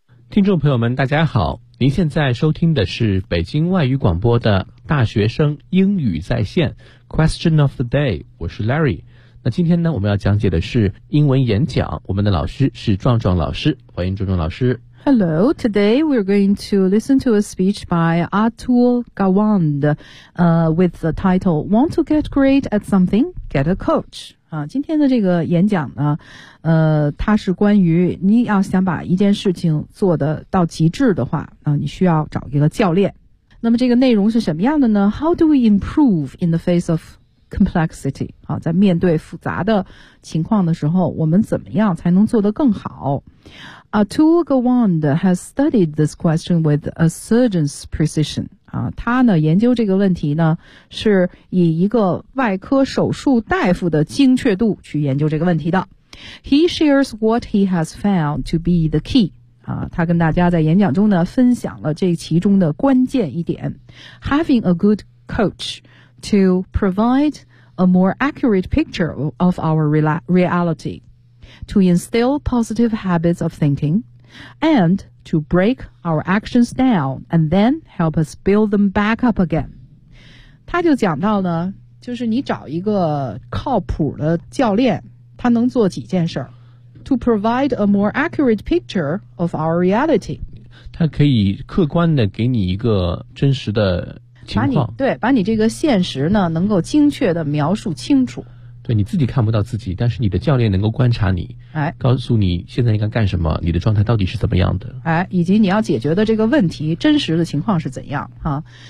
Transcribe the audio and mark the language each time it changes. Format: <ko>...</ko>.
<zh>听众朋友们大家好，您现在收听的是北京外语广播的大学生英语在线 Question of the Day， 我是 Larry。那今天呢，我们要讲解的是英文演讲，我们的老师是壮壮老师，欢迎壮壮老师。</zh> <en>Hello, today we're going to listen to a speech by Atul Gawand、with the title Want to get great at something? Get a coach。</en> <zh>今天的这个演讲呢，它是关于你要想把一件事情做得到极致的话，你需要找一个教练。那么这个内容是什么样的呢？</zh> <en>How do we improve in the face of complexity？</en> <zh>在面对复杂的情况的时候，我们怎么样才能做得更好？</zh> <en>Atul Gawand has studied this question with a surgeon's precision。</en> <zh>他呢研究这个问题呢，是以一个外科手术大夫的精确度去研究这个问题的。</zh> <en>He shares what he has found to be the key.</en> <zh>他跟大家在演讲中呢分享了这其中的关键一点。</zh> <en>Having a good coach to provide a more accurate picture of our reality, to instill positive habits of thinking, and to break our actions down and then help us build them back up again.</en> <zh>他就讲到呢，就是你找一个靠谱的教练，他能做几件事儿。</zh> <en>To provide a more accurate picture of our reality.</en> <zh>他可以客观的给你一个真实的情况。把你这个现实呢能够精确的描述清楚。对，你自己看不到自己，但是你的教练能够观察你，告诉你现在应该干什么，你的状态到底是怎么样的，以及你要解决的这个问题真实的情况是怎样啊。</zh>